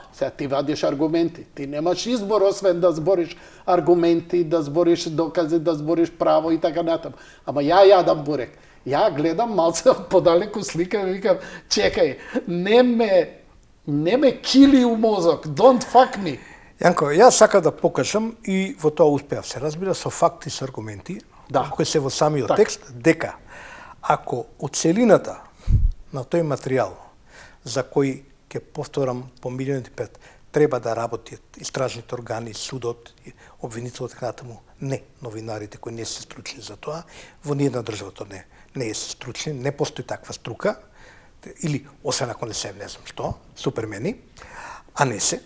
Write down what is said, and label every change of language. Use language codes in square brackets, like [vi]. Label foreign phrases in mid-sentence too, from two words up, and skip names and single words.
[mk] Сега ти вадиш аргументи. Ти немаш избор освен да збориш аргументи, да збориш докази, да збориш право и така натаму. Ама ја јадам бурек. Ја гледам малце подалеку слика и викам, чекај, не ме кили у мозок, [en] don't fuck me. [mk] Јанко, јас сакам да покажам и во тоа успеав се разбира со факти и со аргументи, кои се во самиот текст, дека ако од целината на тој материјал за кој ќе повторам по милионите пет треба да работат истражните органи, судот, обвинителот така натаму, не новинарите кои не се стручни за тоа, во ниедна држава тоа не е стручни, не постои таква струка, или освен ако не се не знам што, супермени, а не се.